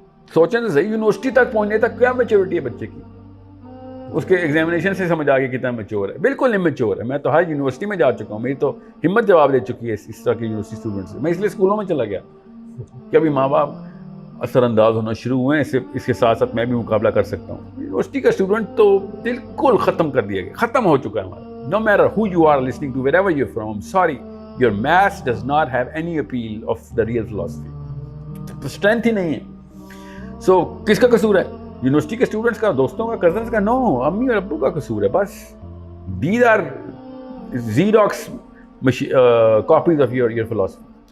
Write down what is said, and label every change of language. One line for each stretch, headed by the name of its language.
Urdu: سوچیں تو صحیح, یونیورسٹی تک پہنچنے تک کیا میچورٹی ہے بچے کی. اس کے ایگزامینیشن سے سمجھ آ گیا کتنا میچور ہے. بالکل امیچور ہے. میں تو ہر یونیورسٹی میں جا چکا ہوں, میری تو ہمت جواب دے چکی ہے اس طرح کے یونیورسٹی اسٹوڈنٹ سے. میں اس لیے اسکولوں میں چلا گیا کہ ابھی ماں باپ اثر انداز ہونا شروع ہوئے ہیں, اس کے ساتھ ساتھ میں بھی مقابلہ کر سکتا ہوں. یونیورسٹی کا اسٹوڈنٹ تو بالکل ختم کر دیا گیا, ختم ہو چکا ہے ہمارا.
English: No matter who you are listening to, wherever you're from, I'm sorry, your maths does not have any appeal of the real philosophy.
Urdu: Strength ہی نہیں ہے. So کس کا قصور ہے؟ یونیورسٹی کے اسٹوڈنٹس کا, دوستوں کا, کزنس کا؟ نو, امی اور ابو کا قصور ہے بس.
English: These are Xerox copies of your philosophy.